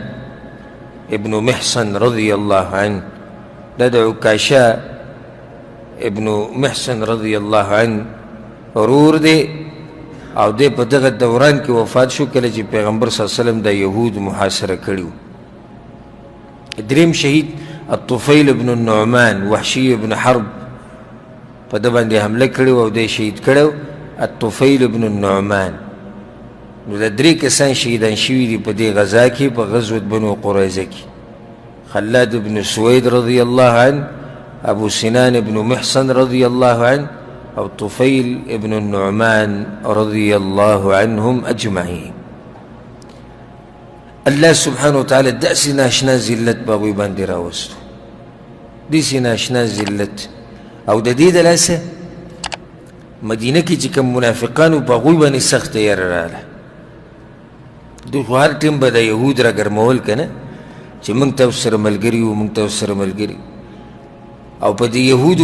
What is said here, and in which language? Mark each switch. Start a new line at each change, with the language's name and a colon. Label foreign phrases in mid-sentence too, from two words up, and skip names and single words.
Pashto: ابن محصن
Arabic: رضی الله عنه
Pashto: دا د عکاشه ابن محصن
Arabic: رضی الله عنه
Pashto: ورور دی او دی په دغه دوران کې وفات شو کله چې پیغمبر
Arabic: صلی الله علیه وسلم
Pashto: د یهود محاصره کړي وو دریم شهید الطفیل ابن النعمان وحشی ابن حرب په ده باندې حمله کړې وه او دی شهید کړی و الطفیل ابن النعمان نو د 3 کسان شهیدان شوي دي په دې غزا کې په غزوة بنو قریظه کې خلاد ابن سوید
Arabic: رضی الله عنه
Pashto: ابو سنان ابن محصن
Arabic: رضی الله عنه
Pashto: او طفیل ابن النعمان
Arabic: رضی الله عنهم اجمعین
Pashto: الله
Arabic: سبحانه وتعالی
Pashto: داسې ناشنا ذلت په هغوی باندې راوستو داسې ناشنا ذلت او د دې د لاسه مدینه کې چې کوم منافقانو په هغوی باندې سخته یره راغله دوی خو هر ټیم به د یهود را ګرمول که نه چې موږ ته سره ملګري وو موږ ته سره ملګري او په دې یهودو